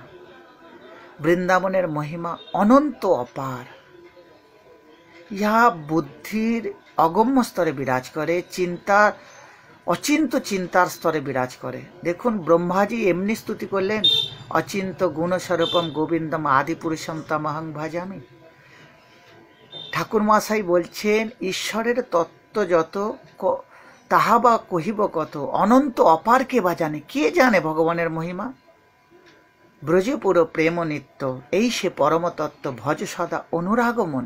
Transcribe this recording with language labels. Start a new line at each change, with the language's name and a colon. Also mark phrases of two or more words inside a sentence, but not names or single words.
Bangla: বৃন্দাবনের মহিমা অনন্ত অপার, এই বুদ্ধির অগম্য স্তরে বিরাজ করে, চিন্তার অচিন্ত চিন্তার স্তরে বিরাজ করে। দেখুন, ব্রহ্মাজী এমনি স্তুতি করলেন,
Sanskrit: अचिंत गुणस्वरूपम गोविंदम आदिपुरुषम तमहं भजामि।
Bangla: ঠাকুর মশাই বলছেন, ঈশ্বরের तत्व যত তাহা বা কহিব কত, অনন্ত অপার কে বা জানে, কে জানে ভগবানের মহিমা। ব্রজে পুরো প্রেম নিত্য, এই সে পরম তত্ত্ব, ভজ সদা অনুরাগ মনে।